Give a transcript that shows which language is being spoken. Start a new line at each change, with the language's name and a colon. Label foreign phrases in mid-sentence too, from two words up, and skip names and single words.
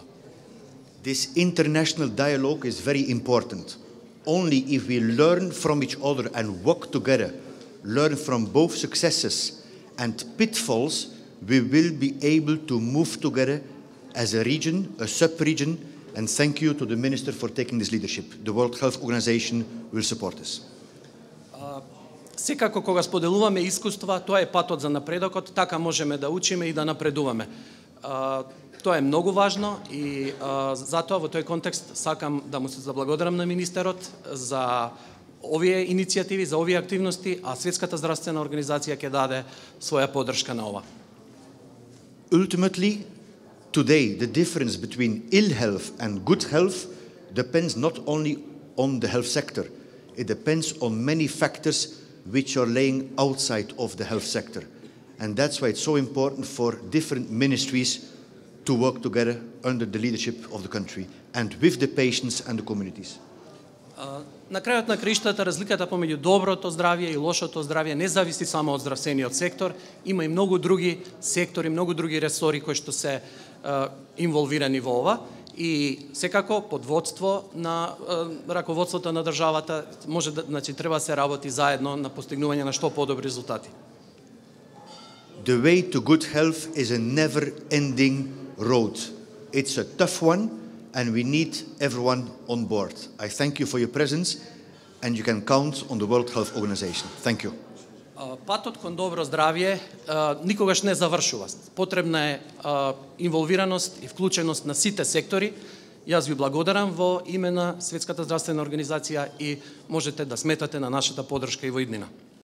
English: This international dialogue is very important. Only if we learn from each other and work together, learn from both successes and pitfalls, we will be able to move together as a region, a sub-region, and thank you to the Minister for taking this leadership. The World Health Organization will support this.
Macedonian: Секако кога споделуваме искуства, тоа е патот за напредокот, така можеме да учиме и да напредуваме. Тоа е многу важно и затоа во тој контекст сакам да му се заблагодарам на министерот за овие иницијативи, за овие активности, а Светската здравствена организација ќе даде своја поддршка на ова.
English: Ultimately, today the difference between ill health and good health depends not only on the health sector, it depends on many factors which are laying outside of the health sector. And that's why it's so important for different ministries to work together under the leadership of the country and with the patients and the communities.
Macedonian: На крајот на краиштата разликата помеѓу доброто здравје и лошото здравје не зависи само од здравствениот сектор, има и многу други сектори, многу други ресори кои што се инволвирани во ова и секако под водство на раководството на државата може да, значи треба да се работи заедно на постигнување на што подобри резултати.
English: The way to good health is a never-ending road. It's a tough one, and we need everyone on board. I thank you for your presence, and you can count on the World Health Organization. Thank you.
Macedonian: Патот кон добро здравје никогаш не завршува. Потребна е инволвираност и вклученост на сите сектори. Јас ви благодарам во име на Светската здравствена организација и можете да сметате на нашата поддршка и во иднина.